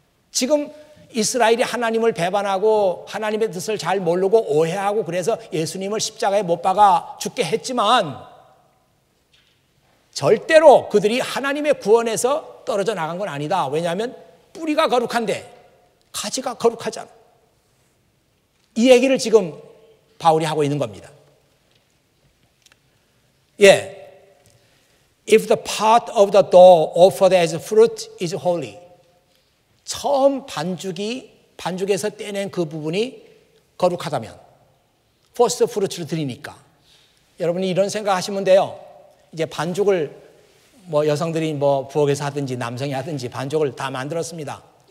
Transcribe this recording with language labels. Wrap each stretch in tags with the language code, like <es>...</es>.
<ko>지금 이스라엘이 하나님을 배반하고 하나님의 뜻을 잘 모르고 오해하고 그래서 예수님을 십자가에 못 박아 죽게 했지만 절대로 그들이 하나님의 구원에서 떨어져 나간 건 아니다. 왜냐하면 뿌리가 거룩한데 가지가 거룩하잖아. 이 얘기를 지금 바울이 하고 있는 겁니다. 예.</ko> <en>If the part of the dough offered as fruit is holy.</en> <ko>처음 반죽에서 떼낸 그 부분이 거룩하다면 first fruit를 드리니까 여러분이 이런 생각하시면 돼요. 이제 반죽을 뭐 여성들이 뭐 부엌에서 하든지 남성이 하든지 반죽을 다 만들었습니다.</ko>